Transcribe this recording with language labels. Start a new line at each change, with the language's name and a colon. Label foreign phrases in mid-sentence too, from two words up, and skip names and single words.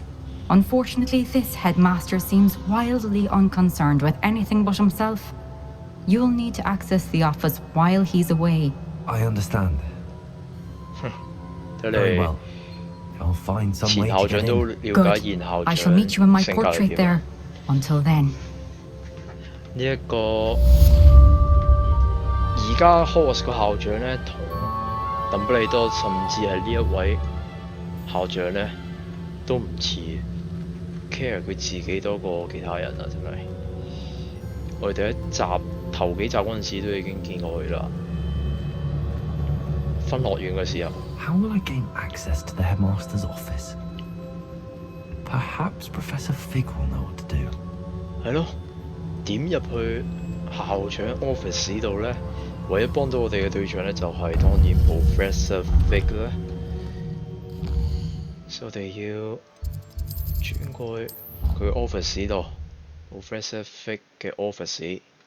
English: Unfortunately, this headmaster seems wildly unconcerned with anything but himself. You'll need to access the office while he's away. I understand. Very well. I'll find some way to get in. Good. I shall meet you in my portrait there. Until then.
Cantonese: 呢一個而家 Hogwarts 個校長咧，同鄧不利多甚至係呢一位校長咧，都唔似 care 佢自己多過其他人啊！真係，我哋第一集頭幾集嗰陣時都已經見過佢啦。分樂園嘅時候。
English: How will I gain access to the headmaster's office? Perhaps Professor Fig will know what to do.
Cantonese: 係咯，點入去校長 office 度咧？唯一幫到我哋嘅對象咧，就係當然 Professor Fig 啦。所以我哋要轉過去佢 office 度 ，Professor Fig 嘅 office。